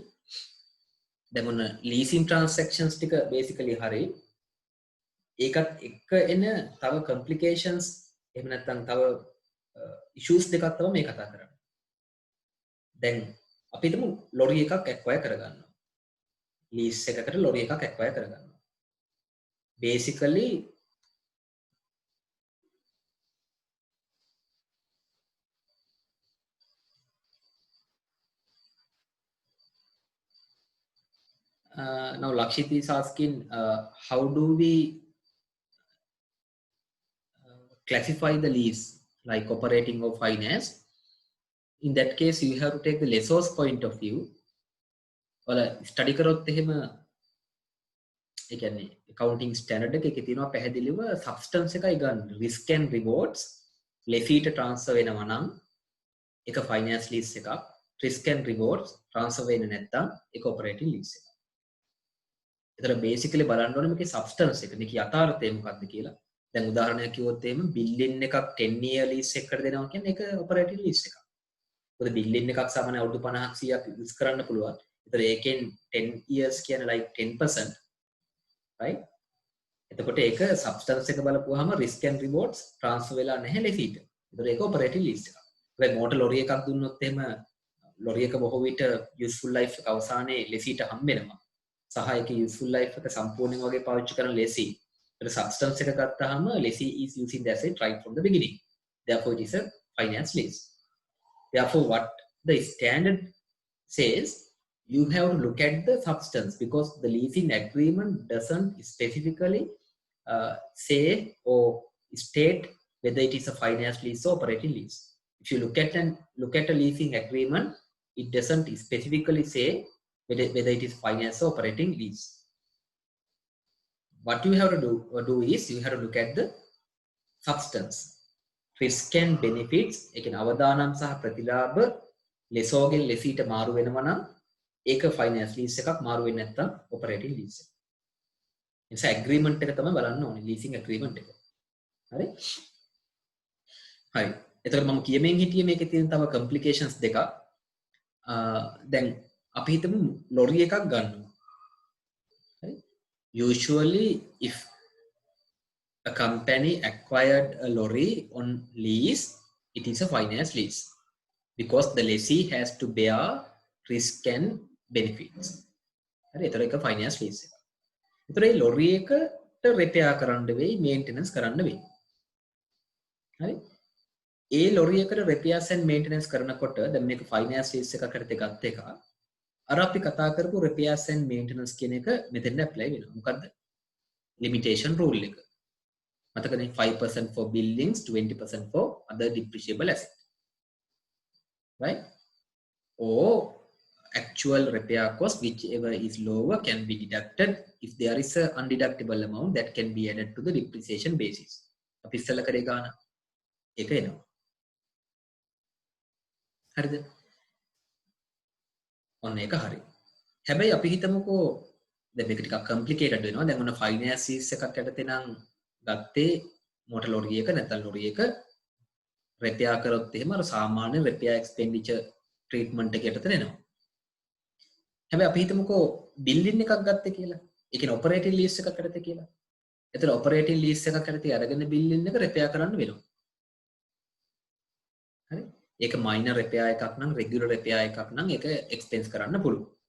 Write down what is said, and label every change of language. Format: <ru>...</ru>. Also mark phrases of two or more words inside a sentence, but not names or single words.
<si>දැන් ඔන්න</si> <en>leasing transactions</en> <si>ටික basically හරි. ඒකත් එක්ක එන තව complications එහෙම නැත්නම් තව issues දෙකක් තමයි මේ කතා කරන්නේ. දැන් අපි හිතමු ලොරි එකක් acquire කරගන්නවා. lease එකකට ලොරි එකක් acquire කරගන්නවා.</si> <en>basically now Lakshit is asking how do we classify the lease like operating or finance. In that case you have to take the lessor's point of view.</en> <si>ඔයාලා ස්ටඩි කරොත් එහෙම ඒ කියන්නේ</si> <en>accounting standard</en> <si>එකේ තියෙනවා පැහැදිලිව substance එකයි ගන්න.</si> <en>risk and rewards</en> <si>lessee ට transfer වෙනවා නම් ඒක</si> <en>finance lease</en> <si>එකක්.</si> <en>risk and rewards</en> <si>transfer වෙන්නේ නැත්නම් ඒක</si> <en>operating lease</en> <si>එකක්. ඒතර basically බලන්න ඕනේ මේකේ substance එක මේකේ යථාර්ථය මොකක්ද කියලා. දැන් උදාහරණයක් කිව්වොත් එහෙම building එකක්</si> <en>10 year lease</en> <si>එකකට දෙනවා කියන්නේ ඒක</si> <en>operating lease</en> <si>එකක්. මොකද building එකක් සාමාන්‍ය අවුරුදු 50ක් 100ක් use කරන්න පුළුවන්. ඒතර ඒකෙන් 10 years කියන්නේ</si> <en>like 10%, right?</en> <si>එතකොට ඒක substance එක බලපුවාම</si> <en>risk and rewards transfer</en> <si>වෙලා නැහැ lessee ට. ඒතර ඒක</si> <en>operating lease</en> <si>එකක්. ඒ මොටර් ලොරි එකක් දුන්නොත් එහෙම ලොරි එක බොහෝ විට</si> <en>useful life</en> <si>එක අවසානයේ lessee ට හම්බ වෙනවා. සහ ඒක</si> <en>useful life</en> <si>එක සම්පූර්ණයෙන් වගේ පාවිච්චි කරන lessee. ඒතර substance එක ගත්තාම</si> <en>lessee is using the asset right from the beginning. Therefore it is a finance lease. Therefore what the standard says, you have to look at the substance because the leasing agreement doesn't specifically say or state whether it is a finance lease or operating lease. If you look at a leasing agreement, it doesn't specifically say whether it is finance or operating lease. What you have to do is you have to look at the substance, risk and benefits.</en> <si>ඒකේ අවදානම් සහ ප්‍රතිලාභ ලෙසෝගෙන් ලෙසීට මාරු වෙනවා නම් ඒක</si> <en>finance lease</en> <si>එකක්, මාරු වෙන්නේ නැත්නම්</si> <en>operating lease</en> <si>එක. ඒ නිසා agreement එක තමයි බලන්න ඕනේ,</si> <en>leasing agreement</en> <si>එක. හරි? හරි. එතකොට මම කියමින් හිටියේ මේකේ තියෙන තව complications දෙකක්. දැන් අපි හිතමු ලොරි එකක් ගන්නවා. හරි?</si> <en>Usually if a company acquired a lorry on lease, it is a finance lease because the lessee has to bear risk and benefits.</en> <si>හරි, ඒතර එක</si> <en>finance lease</en> <si>එක. ඒතර මේ lorry එකට repair කරන්න වෙයි, maintenance කරන්න වෙයි. හරි? ඒ lorry එකට</si> <en>repairs and maintenance</en> <si>කරනකොට දැන් මේක</si> <en>finance lease</en> <si>එකකට ගත්ත එක. අර අපි කතා කරපු</si> <en>repairs and maintenance</en> <si>කියන එක මෙතෙන්ද apply වෙනවා. මොකද්ද?</si> <en>limitation rule</en> <si>එක.</si> <en>මතකනේ 5% for buildings, 20% for other depreciable asset. Right? Or actual repair cost, whichever is lower, can be deducted if there is a undeductible amount that can be added to the depreciation basis.</en> <si>අපි ඉස්සෙල්ලා කරේ ගාන ඒක එනවා. හරිද? ඔන්න ඒක හරි. හැබැයි අපි හිතමුකෝ දැන් මේක ටිකක් complicated වෙනවා. දැන් ඔන්න</si> <en>finance lease</en> <si>එකක් යටතේ නම් ගත්තේ</si> <en>motor lorry</en> <si>එක නැත්නම් lorry එක repair කරොත් එහෙම අර සාමාන්‍ය</si> <en>repair expenditure treatment</en> <si>එක යටතේ එනවා. හැබැයි අපි හිතමුකෝ building එකක් ගත්තේ කියලා. ඒ කියන්නේ</si> <en>operating lease</en> <si>එකක් යටතේ කියලා. එතන</si> <en>operating lease</en> <si>එකක් යටතේ අරගෙන building එක repair කරන්න වෙනවා. හරි? ඒක</si> <en>minor repair</en> <si>එකක් නම්</si> <en>regular repair</en> <si>එකක් නම් ඒක expense කරන්න පුළුවන්.</si>